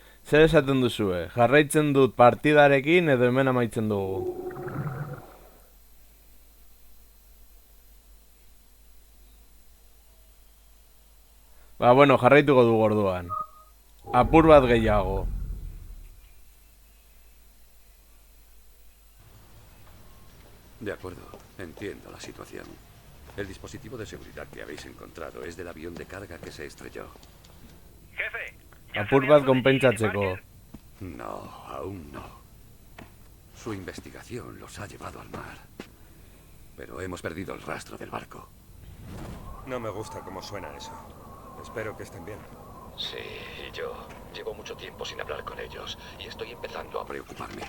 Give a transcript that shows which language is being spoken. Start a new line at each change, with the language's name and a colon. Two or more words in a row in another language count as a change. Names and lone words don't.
Basque: Zer esaten duzue? Jarraitzen dut partidarekin edo hemen amaitzen dugu? Ba, bueno, jarraituko dugu orduan. Apur bat gehiago.
Spanish: De acuerdo, entiendo la situación. El dispositivo de seguridad que habéis encontrado es del avión de carga que se estrelló. Jefe.
Basque: Apur bat konpentsatzeko.
Spanish: No, aún no. Su investigación los ha llevado al mar. Pero hemos perdido el rastro del barco. No me gusta cómo suena eso. Espero que estén bien. Sí, y yo. Llevo mucho tiempo sin hablar con ellos y estoy empezando a preocuparme.